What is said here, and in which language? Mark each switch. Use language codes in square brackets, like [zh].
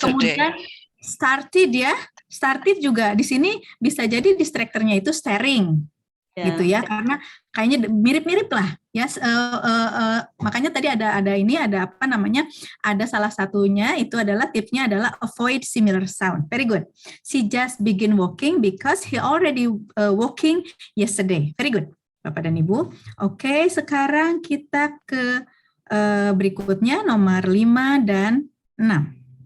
[id] Kemudian started ya. Started juga di sini bisa jadi distractornya itu staring. Gitu ya, karena kayaknya mirip-mirip lah ya. Makanya tadi ada apa namanya, ada salah satunya itu adalah tipsnya adalah [en] avoid similar sound. Very good. She just begin walking because he already walking yesterday. Very good [id] Bapak dan Ibu. Oke, sekarang kita ke berikutnya nomor 5 dan 6.